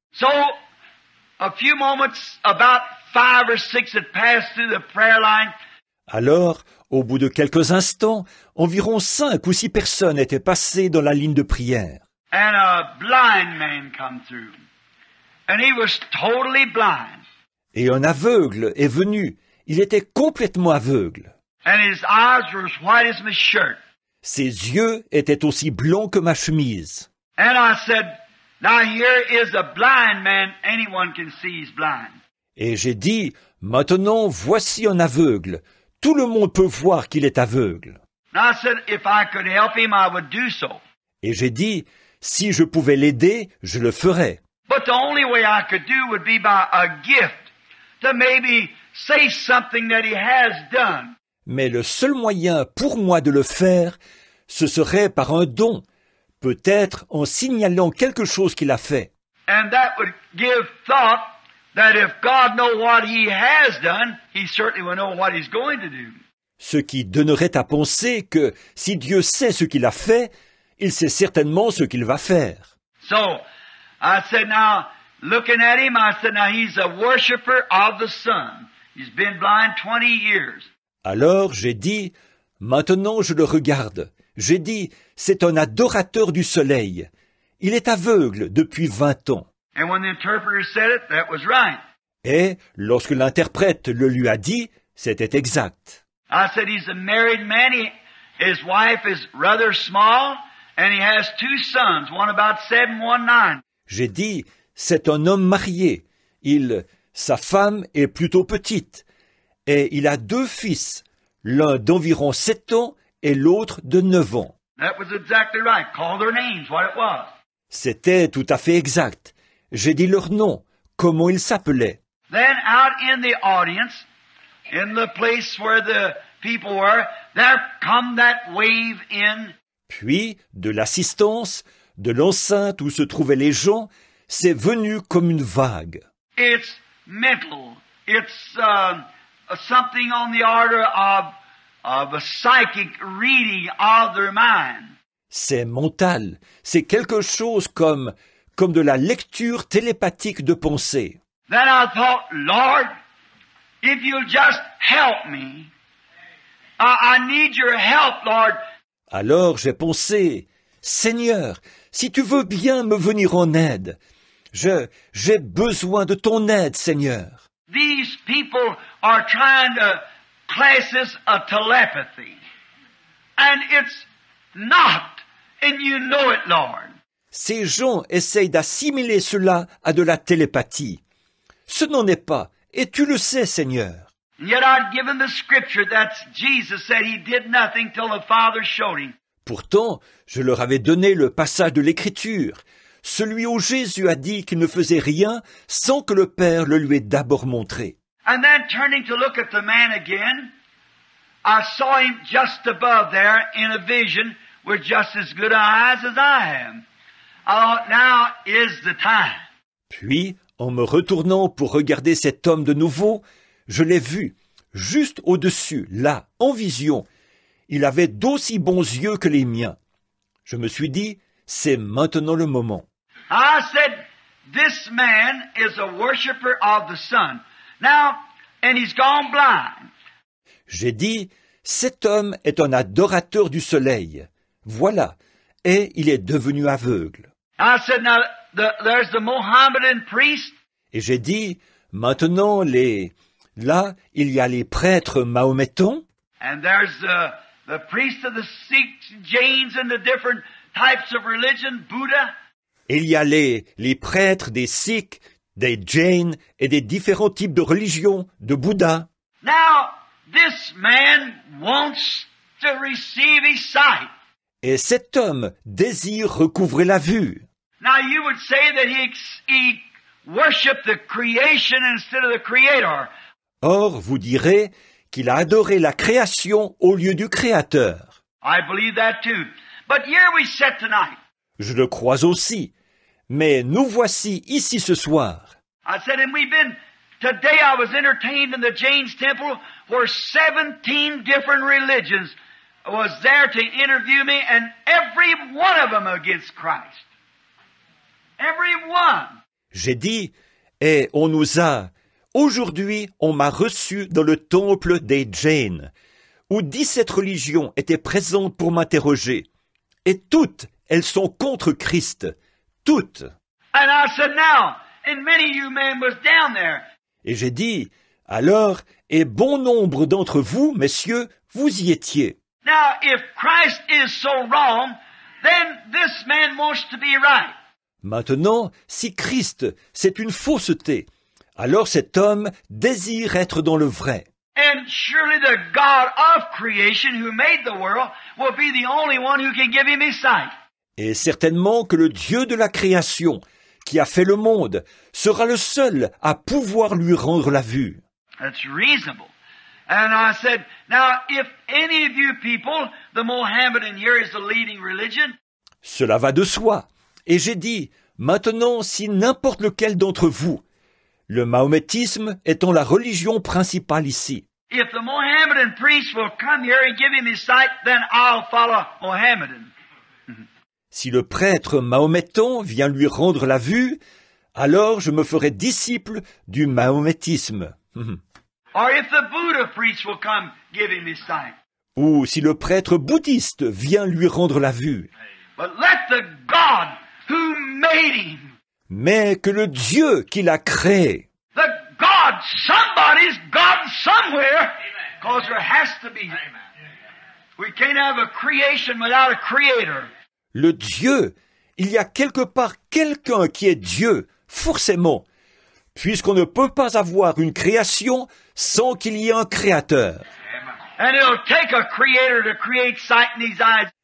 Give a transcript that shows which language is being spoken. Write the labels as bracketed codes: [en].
[en] So, a few moments, about 5 or 6 had passed through the prayer line. [fr] Alors, au bout de quelques instants, environ 5 ou 6 personnes étaient passées dans la ligne de prière. [en] And a blind man come through. And he was totally blind. [fr] Et un aveugle est venu. Il était complètement aveugle. [en] And his eyes were as white as my shirt. [fr] Ses yeux étaient aussi blancs que ma chemise. [en] And I said, Now here is a blind man. Anyone can see he's blind. [fr] Et j'ai dit, maintenant voici un aveugle. Tout le monde peut voir qu'il est aveugle. [en] Now I said, if I could help him, I would do so. [fr] Et j'ai dit, si je pouvais l'aider, je le ferais. [en] But the only way I could do would be by a gift to maybe say something that he has done. [fr] Mais le seul moyen pour moi de le faire, ce serait par un don, peut-être en signalant quelque chose qu'il a fait. [en] And that would give thought that if God knows what he has done, he certainly will know what he's going to do. [fr] Ce qui donnerait à penser que si Dieu sait ce qu'il a fait, il sait certainement ce qu'il va faire. [en] So, I said, now, looking at him, I said, now he's a worshiper of the sun. He's been blind 20 years. [fr] Alors j'ai dit, maintenant je le regarde. J'ai dit, c'est un adorateur du soleil. Il est aveugle depuis 20 ans. [en] And when the interpreter said it, that was right. [fr] Et lorsque l'interprète le lui a dit, c'était exact. [en] I said, he's a married man. His wife is rather small, and he has 2 sons, one about 7, one 9. [fr] J'ai dit, c'est un homme marié. Sa femme est plutôt petite. Et il a 2 fils, l'un d'environ 7 ans et l'autre de 9 ans. [en] That was exactly right. Call their names, what it was. [fr] C'était tout à fait exact. J'ai dit leur nom, comment ils s'appelaient. [en] Then out in the audience, in the place where the people were, there come that wave in. [fr] Puis, de l'assistance, de l'enceinte où se trouvaient les gens, c'est venu comme une vague. [en] It's mental. It's something on the order of a psychic reading of their mind. [fr] C'est mental, c'est quelque chose comme de la lecture télépathique de pensée. [en] Then I thought, Lord, if you'll just help me, I need your help, Lord. [fr] Alors j'ai pensé, Seigneur, si tu veux bien me venir en aide, j'ai besoin de ton aide, Seigneur. [en] These people are trying to class this a telepathy. And it's not. And you know it, Lord. [fr] Ces gens essayent d'assimiler cela à de la télépathie. Ce n'en est pas, et tu le sais, Seigneur. [en] And yet I'd given the scripture that Jesus said he did nothing till the Father showed him. [fr] Pourtant, je leur avais donné le passage de l'Écriture, celui où Jésus a dit qu'il ne faisait rien sans que le Père le lui ait d'abord montré. [en] And then turning to look at the man again, I saw him just above there in a vision with just as good eyes as I am. I thought, now is the time. [fr] Puis, en me retournant pour regarder cet homme de nouveau, je l'ai vu, juste au-dessus, là, en vision. Il avait d'aussi bons yeux que les miens. Je me suis dit, c'est maintenant le moment. [en] I said, this man is a worshiper of the sun. Now, and he's gone blind. [fr] J'ai dit, cet homme est un adorateur du soleil. Voilà, et il est devenu aveugle. [en] I said, now, there's the Mohammedan priest. [fr] Et j'ai dit, maintenant là, il y a les prêtres mahométans, [en] And there's the priest of the Sikhs, Jains, and the different types of religion, Buddha. [fr] et il y a les prêtres des Sikhs, des Jains et des différents types de religions, de Bouddha. [en] Now, this man wants to receive his sight. [fr] Et cet homme désire recouvrer la vue. [en] Now, you would say that he worshiped the creation instead of the creator. [fr] Or, vous direz qu'il a adoré la création au lieu du Créateur. [en] I believe that too. But here we sit tonight. [fr] Je le crois aussi. Mais nous voici ici ce soir. [en] I said, and today I was entertained in the Jain's temple where 17 different religions was there to interview me, and every one of them against Christ. Every one. [fr] J'ai dit, et aujourd'hui, on m'a reçu dans le temple des Jains, où 17 religions étaient présentes pour m'interroger. Et toutes, elles sont contre Christ. Toutes. [en] And I said, now, and many of you men was down there. [fr] Et j'ai dit, alors, et bon nombre d'entre vous, messieurs, vous y étiez. [en] Now, if Christ is so wrong, then this man wants to be right. [fr] Maintenant, si Christ, c'est une fausseté, alors cet homme désire être dans le vrai. [en] And surely the God of creation who made the world will be the only one who can give him his sight. [fr] Et certainement que le Dieu de la création, qui a fait le monde, sera le seul à pouvoir lui rendre la vue. [en] That's reasonable. And I said, now if any of you people, the Mohammedan here is the leading religion. [fr] Cela va de soi. Et j'ai dit, maintenant, si n'importe lequel d'entre vous, le mahométisme étant la religion principale ici, [en] If the Mohammedan priest will come here and give him his sight, then I'll follow Mohammedan. [fr] si le prêtre mahométan vient lui rendre la vue, alors je me ferai disciple du mahométisme. [en] Or if the Buddha priest will come give him his sight. [fr] Ou si le prêtre bouddhiste vient lui rendre la vue. [en] But let the God who made him, [fr] Mais que le Dieu qui l'a créé, [en] the God, somebody's God somewhere, because there has to be. We can't have a creation without a creator. [fr] le Dieu, il y a quelque part quelqu'un qui est Dieu, forcément, puisqu'on ne peut pas avoir une création sans qu'il y ait un créateur. [en] And it'll take a creator to create sight in these eyes.